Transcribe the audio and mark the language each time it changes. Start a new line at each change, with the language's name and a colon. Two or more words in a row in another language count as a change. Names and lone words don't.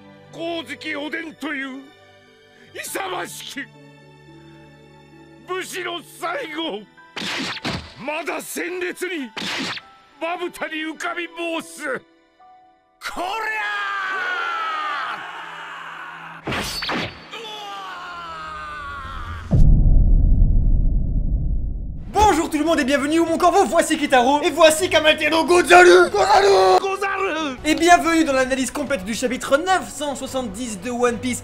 Japanese: 光月おでんという勇ましき武士の最後、まだ鮮烈にまぶたに浮かび申す。こりゃ
French: Bonjour tout le monde et bienvenue au Mon Corvo, voici Kitaro et voici Kamatero Gozaru. Et bienvenue dans l'analyse complète du chapitre 970 de One Piece.